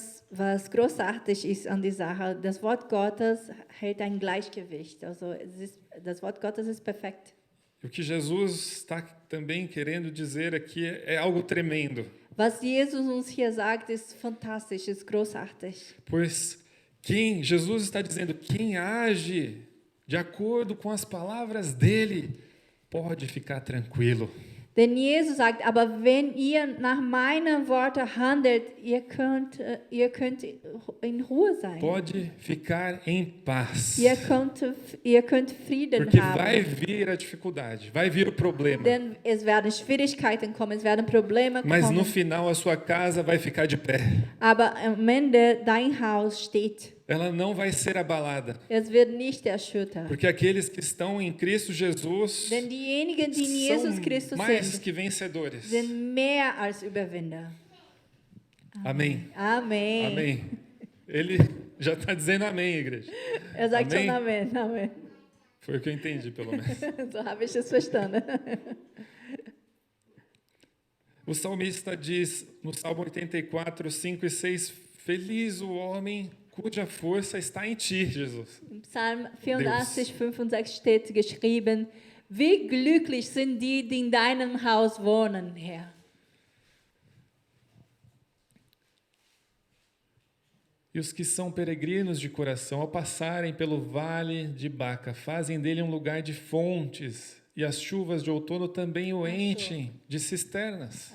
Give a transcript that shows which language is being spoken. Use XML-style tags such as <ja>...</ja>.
<de>was großartig ist an der Sache. Das Wort Gottes hält ein Gleichgewicht. Also das Wort Gottes ist perfekt.</de> <pt>E o que Jesus está também querendo dizer aqui é algo tremendo.</pt> <de>Was Jesus uns hier sagt, ist fantastisch, ist großartig.</de> <pt>Pois Jesus está dizendo, quem age de acordo com as palavras dele, pode ficar tranquilo.</pt> <de>Denn Jesus sagt, aber wenn ihr nach meinen Worten handelt, ihr könnt in Ruhe sein.</de> <pt>Pode ficar em paz.</pt> <de>Ihr könnt Frieden</de> <pt>Porque</pt> <de>haben.</de> <pt>vai vir a dificuldade, vai vir o problema.</pt> <de>Denn es werden Schwierigkeiten kommen, es werden Probleme</de> <pt>Mas no</pt> <de>kommen.</de> <pt>final a sua casa vai ficar de pé.</pt> <de>Aber am Ende dein Haus steht.</de> <pt>Ela não vai ser abalada.</pt> <de>Es wird nicht erschüttert.</de> <pt>Porque aqueles que estão em Cristo Jesus</pt> <de>Denn diejenigen, die in Jesus Christus</de> <pt>são mais</pt> <de>sind,</de> <pt>que vencedores.</pt> <de>sind mehr als Überwinder.</de> <pt>Amém.</pt> <de>Amen.</de> <pt>Amém. Ele já está dizendo amém, igreja.</pt> <de>Sagt</de> <pt>Amém.</pt> <de>schon Amen. Amen.</de> <pt>Foi o que eu entendi, pelo menos.</pt> <de>So habe ich es verstanden.</de> <pt>O salmista diz no Salmo 84, 5 e 6, feliz o homem cuja força está em ti, Jesus.</pt> <de>Im Psalm 84, 5 und 6 steht geschrieben, wie glücklich sind die, die in deinem Haus wohnen, Herr.</de> <pt>E os que são peregrinos de coração, ao passarem pelo vale de Baca, fazem dele um lugar de fontes, e as chuvas de outono também o enchem de cisternas.</pt>